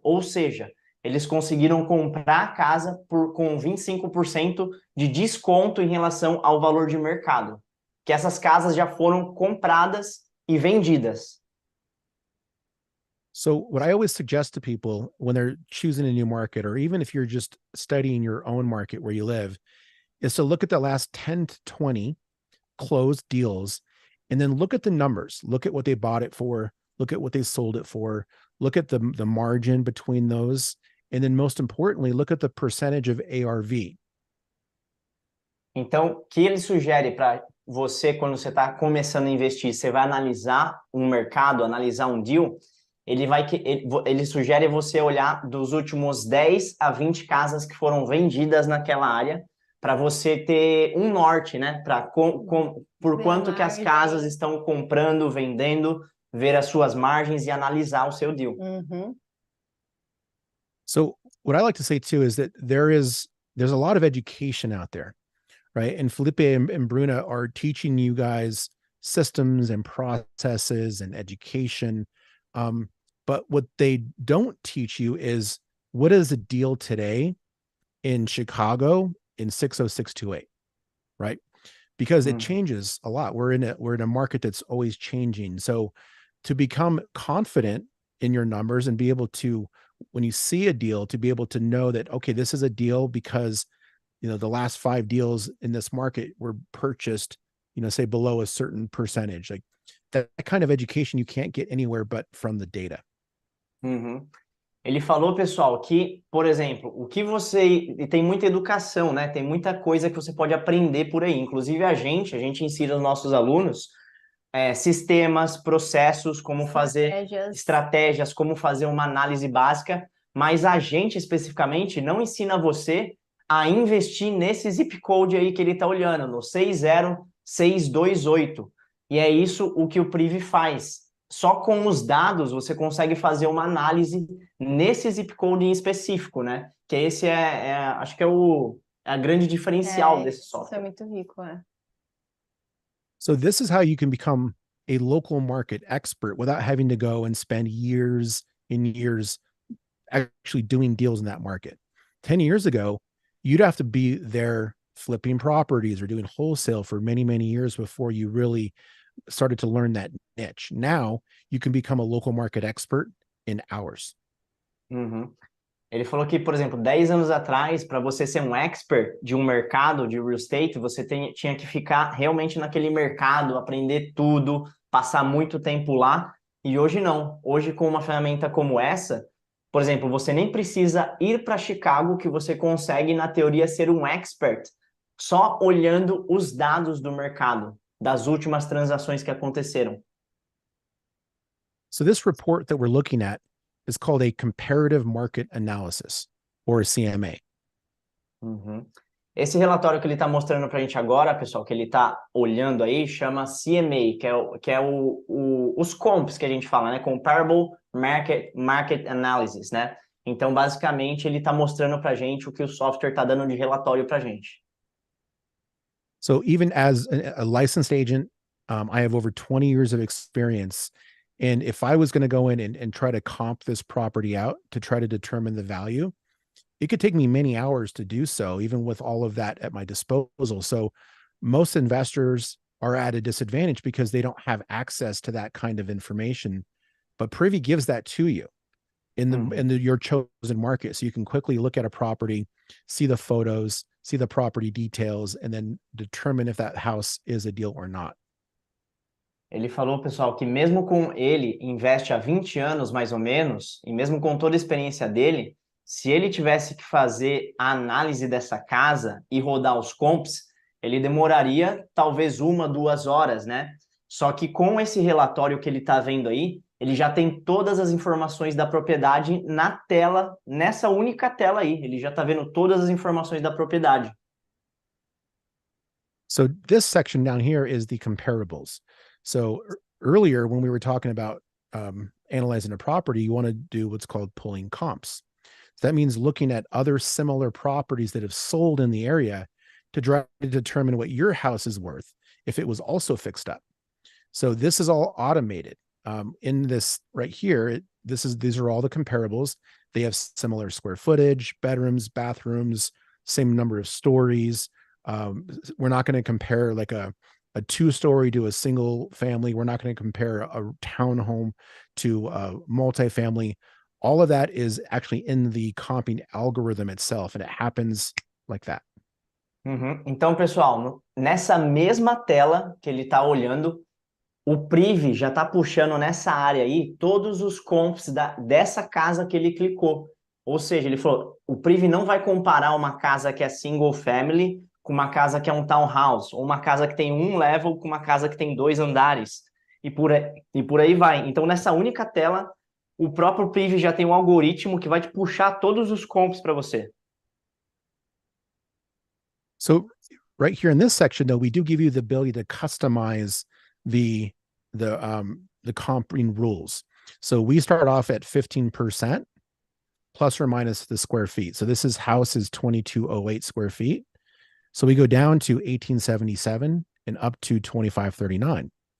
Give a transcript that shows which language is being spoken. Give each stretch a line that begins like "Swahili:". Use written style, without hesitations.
Portuguese: Ou seja, eles conseguiram comprar a casa com 25% de desconto em relação ao valor de mercado. Que essas casas já foram compradas e vendidas.
English: So what I always suggest to people when they're choosing a new market, or even if you're just studying your own market where you live, is to look at the last 10 to 20 closed deals and then look at the numbers. Look at what they bought it for. Look at what they sold it for. Look at the margin between those. And then most importantly, look at the percentage of ARV.
Portuguese: Então, o que ele sugere para você, quando você está começando a investir, você vai analisar um mercado, analisar um deal, ele sugere você olhar dos últimos 10 a 20 casas que foram vendidas naquela área, para você ter um norte, né? Por Ver a quanto que as margem. casas estão comprando, vendendo, ver as suas margens e analisar o seu deal. Uhum.
English: So what I like to say too is that there's a lot of education out there, right? And Felipe and Bruna are teaching you guys systems and processes and education. But what they don't teach you is what is a deal today in Chicago in 60628, right? Because it changes a lot. We're in a market that's always changing. So to become confident in your numbers and be able to, when you see a deal, to be able to know that, okay, this is a deal because, the last 5 deals in this market were purchased, say below a certain percentage. Like that kind of education you can't get anywhere but from the data. Uhum.
Portuguese: Ele falou, pessoal, que, por exemplo, o que você... E tem muita educação, né? Tem muita coisa que você pode aprender por aí. Inclusive a gente ensina os nossos alunos sistemas, processos, como fazer estratégias, como fazer uma análise básica, mas a gente especificamente não ensina você a investir nesse zip code aí que ele está olhando, no 60628. E é isso o que o Privy faz. Só com os dados você consegue fazer uma análise nesse zip code em específico, né? Que esse acho que é a grande diferencial desse software. Isso é muito rico,
English: So this is how you can become a local market expert without having to go and spend years and years actually doing deals in that market. 10 years ago, you'd have to be there flipping properties or doing wholesale for many, many years before you really started to learn that niche. Now you can become a local market expert in hours. Uhum.
Portuguese: Ele falou que, por exemplo, 10 anos atrás, para você ser um expert de um mercado de real estate, você tinha que ficar realmente naquele mercado, aprender tudo, passar muito tempo lá. E hoje não. Hoje, com uma ferramenta como essa, por exemplo, você nem precisa ir para Chicago, que você consegue, na teoria, ser um expert só olhando os dados do mercado, das últimas transações que aconteceram.
English: So this report that we're looking at is called a comparative market analysis, or a CMA. Uhum.
Portuguese: Esse relatório que ele está mostrando para a gente agora, pessoal, que ele está olhando aí, chama CMA, que é os comps que a gente fala, né? Comparable Market Analysis, né? Então, basicamente, ele está mostrando para a gente o que o software está dando de relatório para a gente.
English: So even as a licensed agent, I have over 20 years of experience. And if I was going to go in and try to comp this property out to try to determine the value, it could take me many hours to do so, even with all of that at my disposal. So most investors are at a disadvantage because they don't have access to that kind of information. But Privy gives that to you in your chosen market. So you can quickly look at a property, see the photos, see the property details, and then determine if that house is a deal or not.
Portuguese: Ele falou, pessoal, que mesmo com ele investe há 20 anos, mais ou menos, e mesmo com toda a experiência dele, se ele tivesse que fazer a análise dessa casa e rodar os comps, ele demoraria talvez 1, 2 horas, né? Só que com esse relatório que ele está vendo aí, ele já tem todas as informações da propriedade na tela, nessa única tela aí. Ele já está vendo todas as informações da propriedade.
English: So this section down here is the comparables. So earlier when we were talking about analyzing a property, you want to do what's called pulling comps. So that means looking at other similar properties that have sold in the area to try to determine what your house is worth if it was also fixed up. So this is all automated. In this right here, these are all the comparables. They have similar square footage, bedrooms, bathrooms, same number of stories. We're not going to compare like a 2-story to a single family. We're not going to compare a townhome to a multifamily. All of that is actually in the comping algorithm itself, and it happens like that. Uhum.
Portuguese: Então, pessoal, nessa mesma tela que ele está olhando, o Privy já está puxando nessa área aí todos os comps dessa casa que ele clicou. Ou seja, ele falou, o Privy não vai comparar uma casa que é single family com uma casa que é um townhouse, ou uma casa que tem um level com uma casa que tem 2 andares, e por aí vai. Então, nessa única tela, o próprio Privy já tem um algoritmo que vai te puxar todos os comps para você.
English: So right here in this section, though, we do give you the ability to customize the comping rules. So we start off at 15% plus or minus the square feet. So this house is 2208 square feet. So we go down to 1877 and up to 2539.